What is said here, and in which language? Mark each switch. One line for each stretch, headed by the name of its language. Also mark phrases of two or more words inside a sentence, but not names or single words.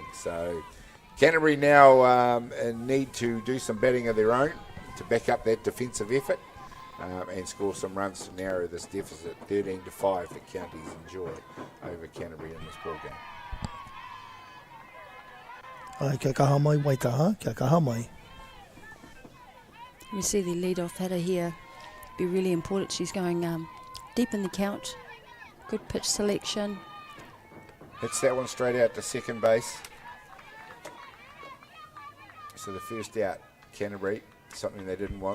English: So Canterbury now need to do some batting of their own to back up that defensive effort and score some runs to narrow this deficit 13-5 that Counties enjoy over Canterbury in this ball game.
Māori: Kia kaha mai Waitaha, kia kaha mai.
English: We see the lead-off hitter here. Be really important. She's going deep in the count. Good pitch selection. Hits that one straight out to second base. So the first out, Canterbury, something they didn't want.